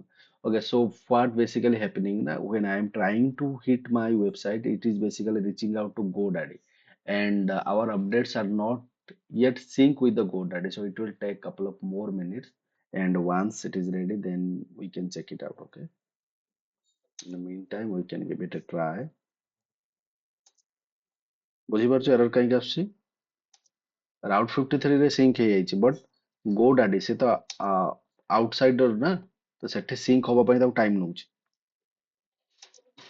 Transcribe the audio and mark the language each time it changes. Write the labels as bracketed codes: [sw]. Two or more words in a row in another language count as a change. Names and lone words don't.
[en] Okay, so what basically happening now when I am trying to hit my website, it is basically reaching out to GoDaddy, and our updates are not yet sync with the GoDaddy, so it will take couple of more minutes, and once it is ready then we can check it out. Okay, in the meantime we can give it a try. [or] ବୁଝିପାରୁଛ error କାହିଁକି ଆସୁଛି? ରାଉଟ୍ 53 ରେ ସିଙ୍କ ହେଇଯାଇଛି ବଟ୍ GoDaddy ସେ ତ ଆଉଟସାଇଡର ନା, ତ ସେଠି ସିଙ୍କ ହବା ପାଇଁ ତାକୁ ଟାଇମ ନଉଛି।